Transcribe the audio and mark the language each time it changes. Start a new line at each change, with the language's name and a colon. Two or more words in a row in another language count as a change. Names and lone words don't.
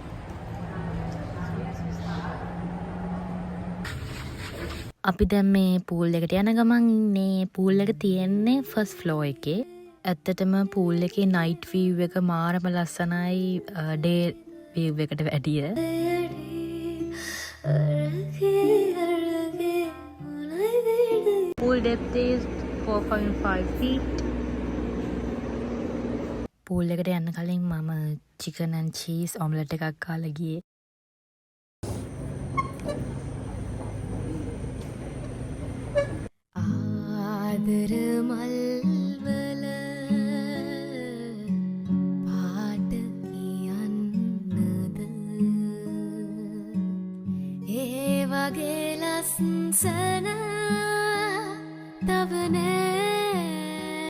Sinhala: අපි දැන් මේ පූල් එකට යන ගමන් ඉන්නේ. පූල් එක තියෙන්නේ
English: first floor
Sinhala: එකේ. ඇත්තටම පූල් එකේ
English: night view
Sinhala: එක මාරම ලස්සනයි
English: day view
Sinhala: එකට වැඩිය.
English: Pool depth is 4.5 feet.
Sinhala: පූල් එකට යන්න කලින් මම
English: chicken and cheese omelette
Sinhala: එකක් කාලා ගියේ. ආදර මල් වල පාට කියන්නද ඒ වගේ ලස්සන තව නෑ.